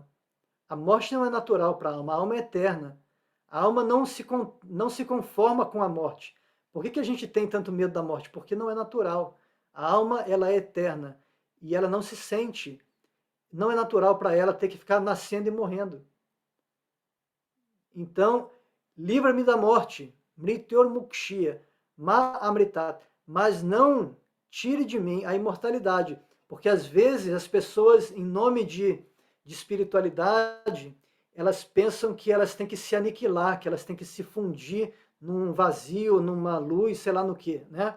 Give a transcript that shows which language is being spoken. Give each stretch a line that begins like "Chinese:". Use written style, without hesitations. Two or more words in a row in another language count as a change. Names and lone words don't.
Portuguese: A morte não é natural para a alma é eterna. A alma não se conforma com a morte. Por que a gente tem tanto medo da morte? Porque não é natural. A alma ela é eterna e ela não se sente. Não é natural para ela ter que ficar nascendo e morrendo. Então, livra-me da morte,
Sanskrit: mrityor mukshiya, ma amritat,
Portuguese: mas não tire de mim a imortalidade, porque às vezes as pessoas, em nome de espiritualidade, elas pensam que elas têm que se aniquilar, que elas têm que se fundir num vazio, numa luz, sei lá no que, né?